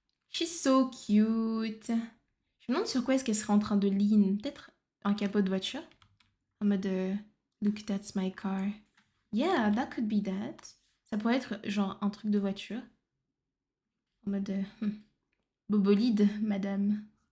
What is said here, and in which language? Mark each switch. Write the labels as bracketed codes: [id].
[en] She's so cute. [fr] Je me demande sur quoi est-ce qu'elle serait en train de lean. Peut-être un capot de voiture. En mode [en] look, that's my car. Yeah, that could be that. [fr] Ça pourrait être genre un truc de voiture. En mode bobolide, madame.